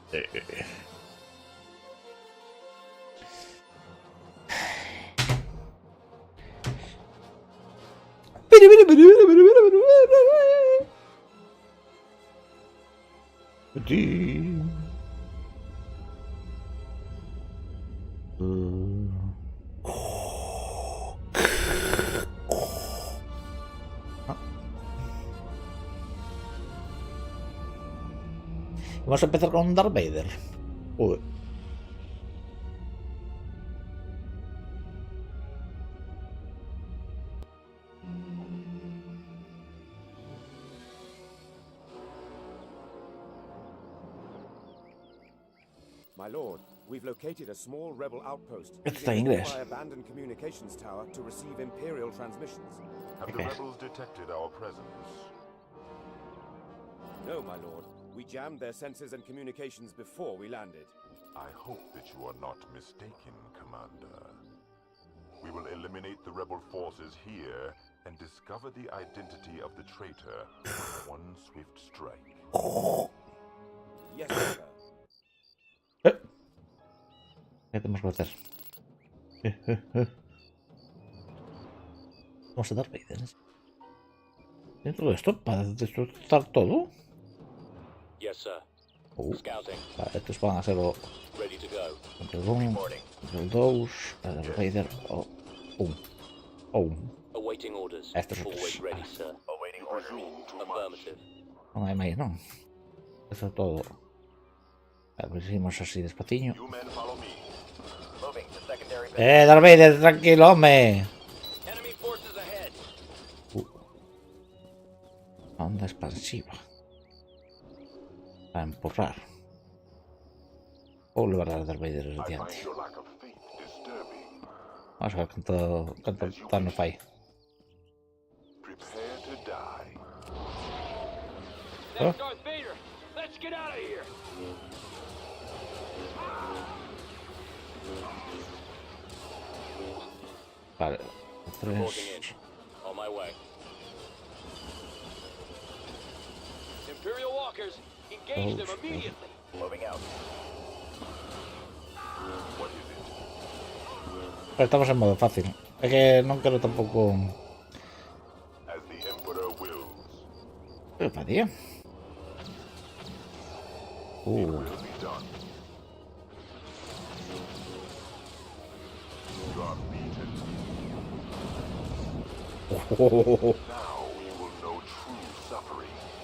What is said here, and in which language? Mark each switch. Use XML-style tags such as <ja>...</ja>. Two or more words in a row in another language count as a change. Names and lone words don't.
<es>Vamos a empezar con Darth Vader. Uy.</es> <en>My lord, we've located a small rebel outpost</en> <es>Esto está en inglés.</es> <en>by abandoned communications tower to receive Imperial transmissions. Have the rebels detected our presence? No, my lord. We jammed their sensors and communications before we landed. I hope that you are not mistaken, Commander. We will eliminate the rebel forces here and discover the identity of the traitor with one swift strike. Yes, sir.</en> <es>¿Qué tenemos que hacer? Vamos a dar Vader. Dentro de esto, para destrozar todo.</es> <en>Yes, sir. Scouting.</en> <es>Vale, estos van a ser o</es> <en>Ready to go.</en> <es>Control 1, Control 2, Darth Vader o 1.</es> <en>Awaiting orders.</en> <es>Estos otros.</es> <en>Always ready, sir. Awaiting orders. Affirmative.</en> <gl>Non hai máis, non? Eso é todo. A ver, seguimos así despaciño.</gl> <en>You men follow me. Moving to secondary.</en> <gl>Darth Vader, tranquilo, home.</gl> <en>Enemy forces ahead.</en> <gl>Onda expansiva. A empurrar. Ou levar a Darth Vader</gl> <en>I</en> <gl>adiante.</gl> <en>find your lack of faith disturbing.</en> <gl>Vamos a ver canto dano fai.</gl> <en>Prepare to die. Huh? Darth Vader. Let's get out of here.</en> <gl>Vale.</gl> <en>Reporting in. 3. On my way. Imperial walkers, engage them immediately. Moving out. What is it?</en> <gl>Pero estamos en modo fácil. É que non quero tampouco...</gl> <en>As the Emperor wills.</en> <es>Epa, tío.</es> <en>Will be done. You are beaten. Now you will know true suffering.</en>